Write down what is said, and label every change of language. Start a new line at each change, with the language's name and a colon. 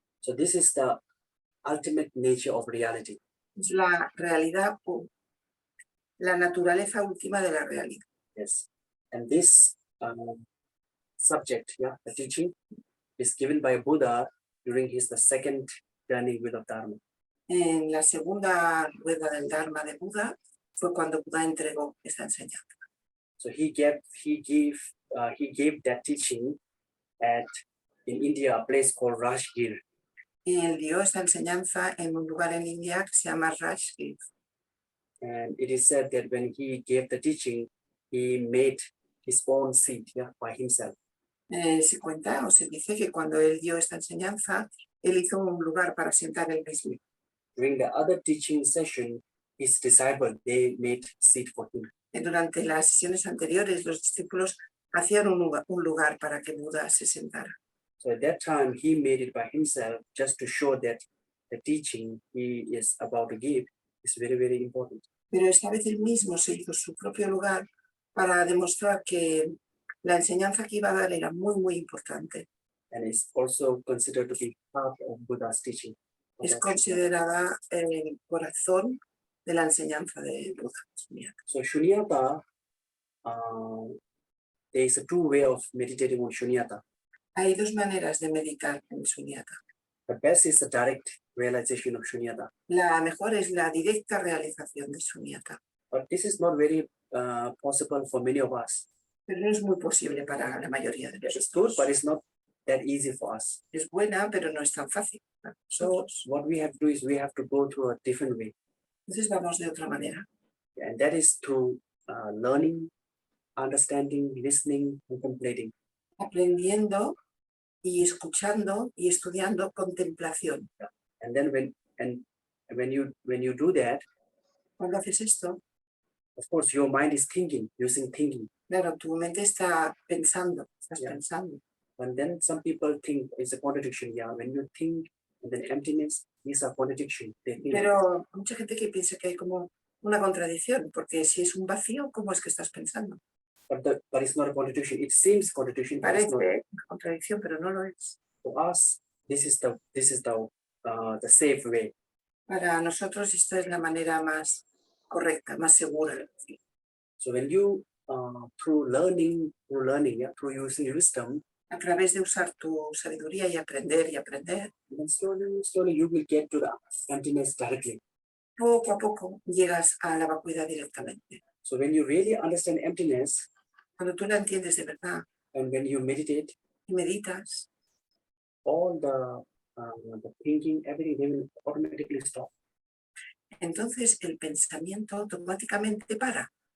English: So this is the ultimate nature of reality.
Spanish: Es la realidad, la naturaleza última de la realidad.
English: Yes. And this subject, yeah, the teaching, is given by Buddha during the second journey with the Dharma.
Spanish: En la segunda rueda del Dharma de Buda fue cuando Buda entregó esta enseñanza.
English: So he gave that teaching in India, a place called Rajgir.
Spanish: Y él dio esta enseñanza en un lugar en India que se llama Rajgir.
English: And it is said that when he gave the teaching, he made his own seat, yeah, by himself.
Spanish: Se cuenta o se dice que cuando él dio esta enseñanza, él hizo un lugar para sentar él mismo.
English: During the other teaching session, his disciples, they made seat for him.
Spanish: Durante las sesiones anteriores, los discípulos hacían un lugar para que Buda se sentara.
English: So at that time, he made it by himself just to show that the teaching he is about to give is very, very important.
Spanish: Pero esta vez él mismo se hizo su propio lugar para demostrar que la enseñanza que iba a dar era muy, muy importante.
English: And is also considered to be part of Buddha's teaching.
Spanish: Es considerada el corazón de la enseñanza de Buda.
English: So shunyata, there is a two way of meditating on shunyata.
Spanish: Hay dos maneras de meditar en shunyata.
English: The best is the direct realization of shunyata.
Spanish: La mejor es la directa realización de shunyata.
English: But this is not very possible for many of us.
Spanish: Pero no es muy posible para la mayoría de
English: It's
Spanish: nosotros.
English: good, but it's not that easy for us.
Spanish: Es buena, pero no es tan fácil.
English: So what we have to do is we have to go through a different way.
Spanish: Entonces vamos de otra manera.
English: And that is through learning, understanding, listening, and contemplating.
Spanish: Aprendiendo y escuchando y estudiando contemplación.
English: And then when you do that,
Spanish: cuando haces esto,
English: of course your mind is thinking, using thinking.
Spanish: Claro, tu mente está pensando, estás pensando.
English: And then some people think it's a contradiction. Yeah, when you think and then emptiness, these are contradiction.
Spanish: Pero hay mucha gente que piensa que hay como una contradicción, porque si es un vacío, ¿cómo es que estás pensando?
English: But it's not a contradiction. It seems contradiction.
Spanish: Parece una contradicción, pero no lo es.
English: For us, this is the safe way.
Spanish: Para nosotros esta es la manera más correcta, más segura.
English: So when you through learning, through using wisdom,
Spanish: a través de usar tu sabiduría y aprender,
English: then slowly you will get to the emptiness directly.
Spanish: Poco a poco llegas a la vacuidad directamente.
English: So when you really understand emptiness,
Spanish: cuando tú la entiendes de verdad,
English: and when you meditate,
Spanish: y meditas,
English: all the thinking, everything, they will automatically stop.
Spanish: Entonces el pensamiento automáticamente para.